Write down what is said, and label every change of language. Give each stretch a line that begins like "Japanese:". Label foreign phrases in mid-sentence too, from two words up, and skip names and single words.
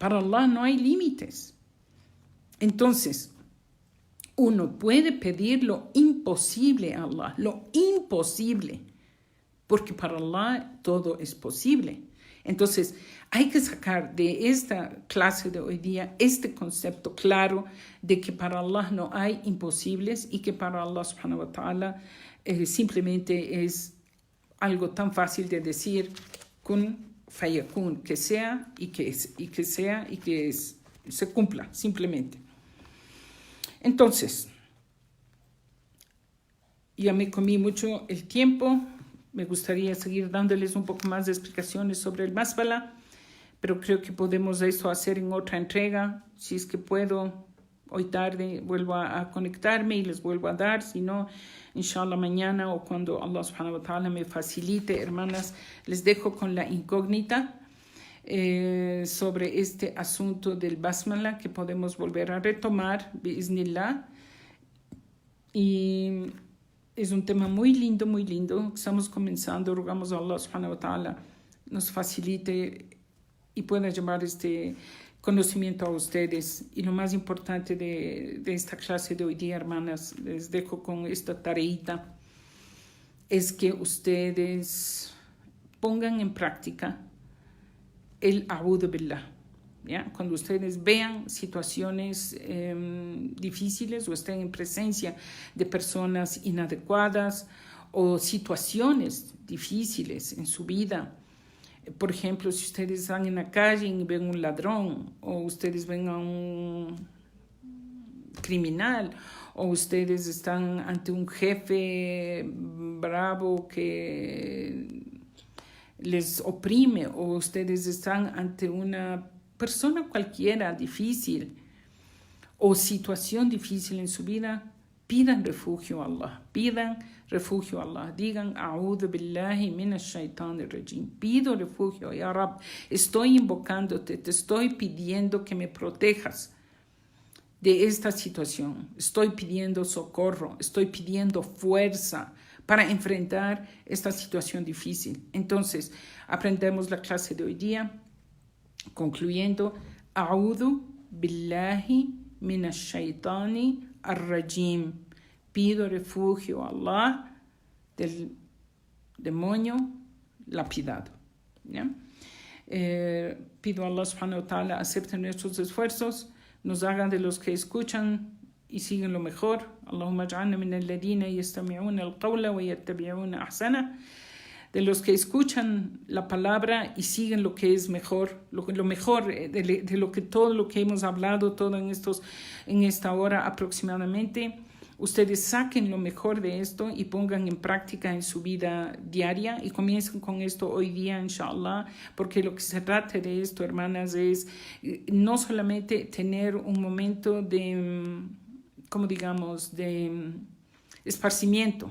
Spanish: Para Allah no hay límites. Entonces, uno puede pedir lo imposible a Allah, lo imposible, porque para Allah todo es posible. Entonces, hay que sacar de esta clase de hoy día este concepto claro de que para Allah no hay imposibles y que para Allah
Arabic: سبحانه وتعالى
Spanish: simplemente es algo tan fácil de decir
Arabic: كن فيكون,
Spanish: que sea y que se cumpla simplemente. Entonces, ya me comí mucho el tiempo. Me gustaría seguir dándoles un poco más de explicaciones sobre el basmala, pero creo que podemos eso hacer en otra entrega. Si es que puedo, hoy tarde vuelvo a conectarme y les vuelvo a dar. Si no, inshallah mañana o cuando Allah
Arabic: سبحانه وتعالى
Spanish: me facilite, hermanas, les dejo con la incógnita sobre este asunto del basmala que podemos volver a retomar, biiznillah. Y es un tema muy lindo. Estamos comenzando. Rogamos a Allah
Arabic: سبحانه وتعالى
Spanish: nos facilite y pueda llevar este conocimiento a ustedes. Y lo más importante de esta clase de hoy día, hermanas, les dejo con esta tareita, es que ustedes pongan en práctica el
Arabic: أعوذ بالله.
Spanish: ¿Ya? Cuando ustedes vean situaciones difíciles o estén en presencia de personas inadecuadas o situaciones difíciles en su vida, por ejemplo, si ustedes están en la calle y ven un ladrón, o ustedes ven a un criminal, o ustedes están ante un jefe bravo que les oprime, o ustedes están ante una persona cualquiera difícil o situación difícil en su vida, pidan refugio a Allah,
Arabic: digan أعوذ بالله من الشيطان الرجيم,
Spanish: pido refugio,
Arabic: يا رب,
Spanish: estoy invocándote, te estoy pidiendo que me protejas de esta situación, estoy pidiendo socorro, estoy pidiendo fuerza para enfrentar esta situación difícil. Entonces, aprendemos la clase de hoy día concluyendo,
Arabic: أعوذ بالله من الشيطان الرجيم,
Spanish: pido refugio a Allah del demonio lapidado. ¿Ya? Pido a Allah
Arabic: سبحانه وتعالى
Spanish: acepte nuestros esfuerzos, nos hagan de los que escuchan y siguen lo mejor.
Arabic: اللهم اجعلنا من الذين يستمعون القول ويتبعون أحسنه,
Spanish: de los que escuchan la palabra y siguen lo que es mejor, lo mejor de lo que todo lo que hemos hablado, todo en esta hora aproximadamente. Ustedes saquen lo mejor de esto y pongan en práctica en su vida diaria y comiencen con esto hoy día, inshallah, porque lo que se trata de esto, hermanas, es no solamente tener un momento de, como digamos, de esparcimiento.